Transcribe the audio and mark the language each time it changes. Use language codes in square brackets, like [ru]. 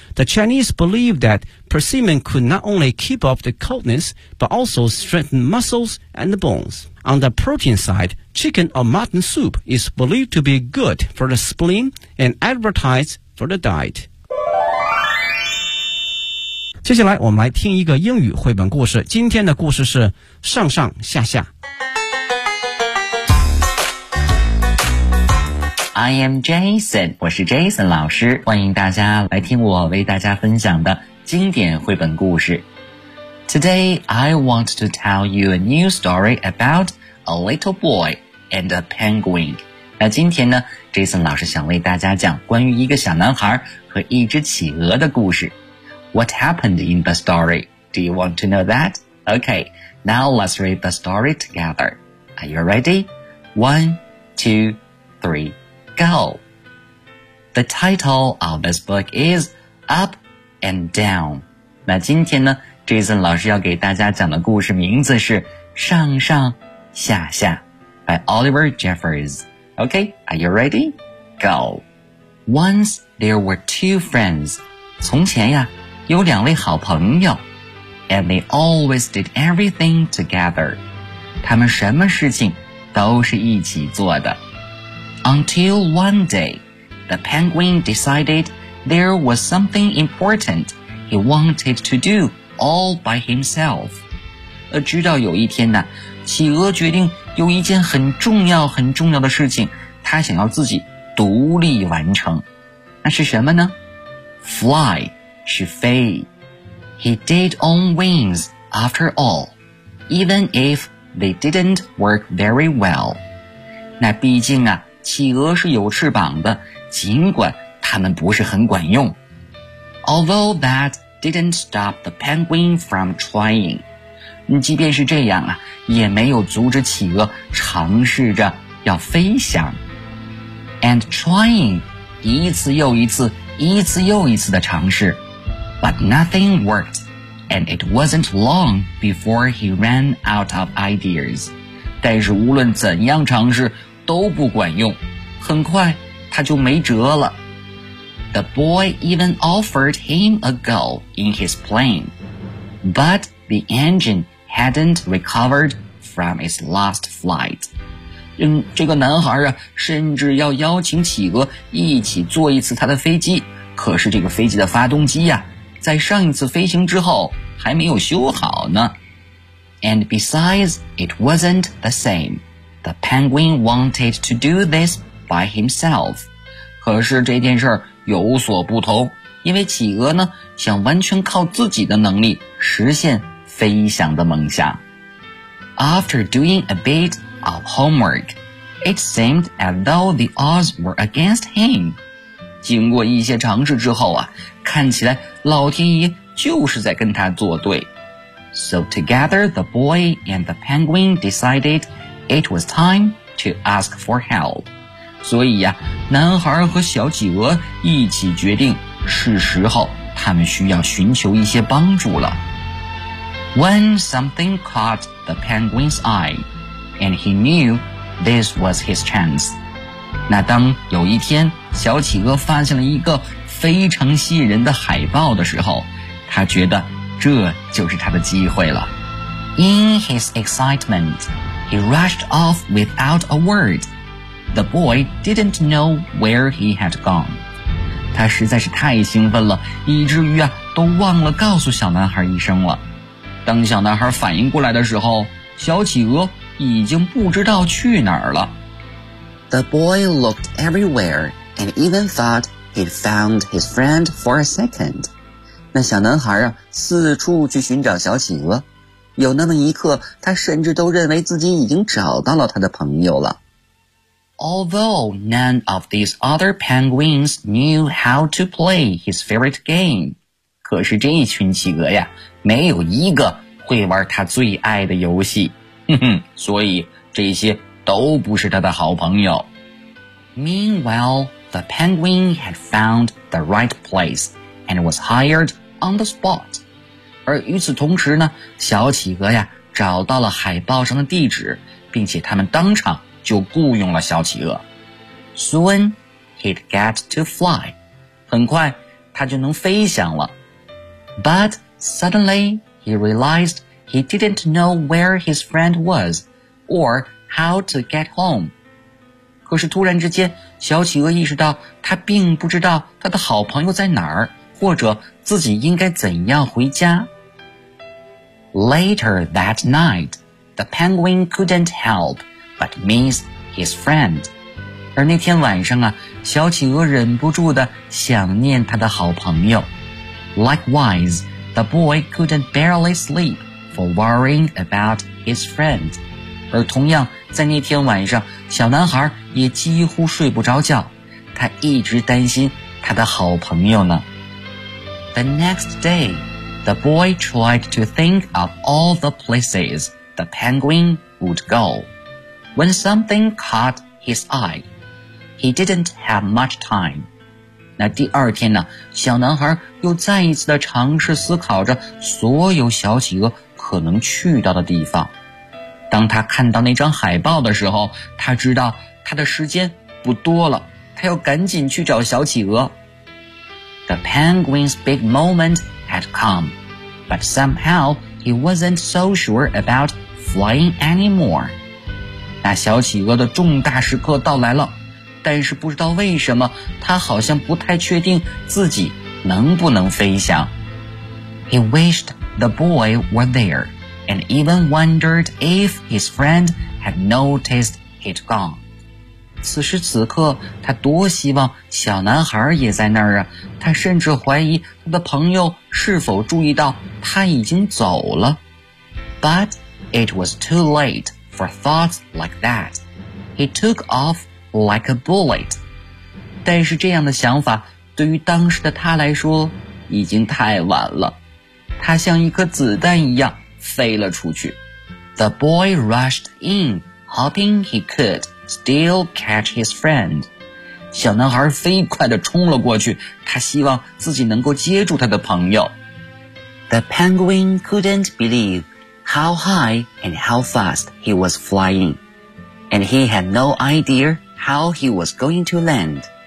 [en] The Chinese believe that persimmon could not only keep off the coldness, but also strengthen muscles and the bones. On the protein side, chicken or mutton soup is believed to be good for the spleen and advertised for the diet. [zh] 接下来我们来听一个英语绘本故事。今天的故事是上上下下。 [en] I am Jason, [zh] 我是 Jason 老师，欢迎大家来听我为大家分享的经典绘本故事。 [en] Today, I want to tell you a new story about a little boy and a penguin. [zh] 那今天呢 ,Jason 老师想为大家讲关于一个小男孩和一只企鹅的故事。 [en] What happened in the story? Do you want to know that? Okay, now let's read the story together. Are you ready? 1, 2, 3, go. The title of this book is Up and Down. [zh] 那今天呢 ,Jason 老师要给大家讲的故事名字是上上下下 by Oliver Jeffers. [en] Okay, are you ready? Go. Once there were two friends. [zh] 从前呀有两位好朋友 [en] and they always did everything together. [zh] 他们什么事情都是一起做的。 [en] Until one day, the penguin decided there was something important he wanted to do all by himself. [zh] 直到有一天呢，企鹅决定有一件很重要很重要的事情，他想要自己独立完成。那是什么呢？ [en] Fly. [zh] 是飞 [en] He did on wings after all, even if they didn't work very well. [zh] 那毕竟啊，企鹅是有翅膀的，尽管它们不是很管用。 [en] Although that didn't stop the penguin from trying. [zh] 即便是这样啊，也没有阻止企鹅尝试着要飞翔。 [en] And trying, [zh] 一次又一次，一次又一次的尝试。 [en] But nothing worked, and it wasn't long before he ran out of ideas. [zh] 但是无论怎样尝试都不管用，很快他就没辙了。 [en] The boy even offered him a go in his plane, but the engine hadn't recovered from its last flight. [zh] 这个男孩啊，甚至要邀请企鹅一起坐一次他的飞机，可是这个飞机的发动机呀，在上一次飞行之后还没有修好呢。 [en] And besides, it wasn't the same. The penguin wanted to do this by himself. [zh] 可是这件事有所不同，因为企鹅呢，想完全靠自己的能力实现飞翔的梦想。 [en] After doing a bit of homework, it seemed as though the odds were against him. [zh] 经过一些尝试之后啊，看起来老天爷就是在跟他作对。 [en] So together the boy and the penguin decided it was time to ask for help. [zh] 所以啊，男孩和小企鹅一起决定是时候他们需要寻求一些帮助了。 [en] When something caught the penguin's eye, and he knew this was his chance. [zh] 那当有一天小企鹅发现了一个非常吸引人的海报的时候，他觉得这就是他的机会了。 [en] In his excitement, he rushed off without a word. The boy didn't know where he had gone. [zh] 他实在是太兴奋了，以至于啊，都忘了告诉小男孩一声了。当小男孩反应过来的时候，小企鹅已经不知道去哪儿了。 [en] The boy looked everywhere and even thought he'd found his friend for a second. [zh] 那小男孩啊，四处去寻找小企鹅。有那么一刻，他甚至都认为自己已经找到了他的朋友了。 [en] Although none of these other penguins knew how to play his favorite game. [zh] 可是这一群企鹅呀，没有一个会玩他最爱的游戏。所以这些都不是他的好朋友。 [en] Meanwhile, the penguin had found the right place and was hired on the spot. [zh] 而与此同时呢，小企鹅呀找到了海报上的地址，并且他们当场就雇佣了小企鹅。 [en] Soon, he'd get to fly. [zh] 很快他就能飞翔了。 [en] But suddenly, he realized he didn't know where his friend was or how to get home. [zh] 可是突然之间，小企鹅意识到他并不知道他的好朋友在哪儿。或者自己应该怎样回家。 [en] Later that night, the penguin couldn't help but miss his friend. [zh] 而那天晚上啊，小企鹅忍不住地想念他的好朋友。 [en] Likewise, the boy couldn't barely sleep for worrying about his friend. [zh] 而同样，在那天晚上，小男孩也几乎睡不着觉，他一直担心他的好朋友呢。 [en] The next day, the boy tried to think of all the places the penguin would go. When something caught his eye, he didn't have much time. [zh] 那第二天呢，小男孩又再一次地尝试思考着所有小企鹅可能去到的地方。当他看到那张海报的时候，他知道他的时间不多了，他要赶紧去找小企鹅。 [en] The penguin's big moment had come, but somehow he wasn't so sure about flying anymore. [zh] 那小企鹅的重大时刻到来了，但是不知道为什么，他好像不太确定自己能不能飞翔。 [en] He wished the boy were there, and even wondered if his friend had noticed he'd gone. [zh] 此时此刻，他多希望小男孩也在那儿啊！他甚至怀疑他的朋友是否注意到他已经走了。 [en] But it was too late for thoughts like that. He took off like a bullet. [zh] 但是这样的想法对于当时的他来说已经太晚了，他像一颗子弹一样飞了出去。 [en] The boy rushed in, hoping he could. Still catch his friend. [zh] 小男孩飞快地冲了过去，他希望自己能够接住他的朋友。 [en] The penguin couldn't believe how high and how fast he was flying, and he had no idea how he was going to land.